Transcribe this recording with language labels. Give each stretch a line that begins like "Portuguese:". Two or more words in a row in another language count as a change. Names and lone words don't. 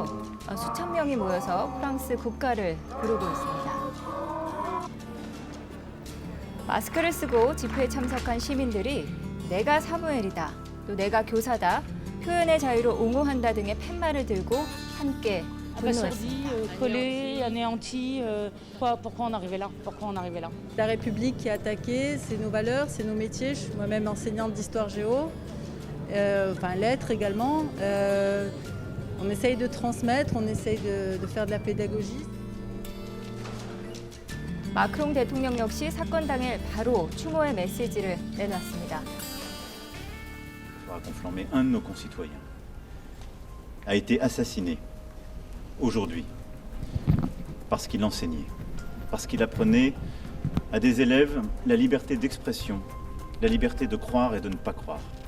Korean: 수천 명이 모여서 프랑스 국가를 부르고 있습니다. 마스크를 쓰고 집회에 참석한 시민들이 내가 사무엘이다, 또 내가 교사다, 표현의 자유를 옹호한다 등의 팻말을 들고 함께 분노했습니다.
French: collé, anéanti. Pourquoi on arrivait là? Pourquoi on arrivait là? La République qui est attaquée, c'est nos valeurs, c'est nos métiers. Je suis moi-même enseignante d'histoire géo, enfin lettres également. On essaye de transmettre, on essaye de faire de la pédagogie.
Korean: 마크롱 대통령 역시 사건 당일 바로 추모의 메시지를 내놨습니다.
French: À Conflans, mais un de nos concitoyens a été assassiné aujourd'hui parce qu'il enseignait, parce qu'il apprenait à des élèves la liberté d'expression, la liberté de croire et de ne pas croire.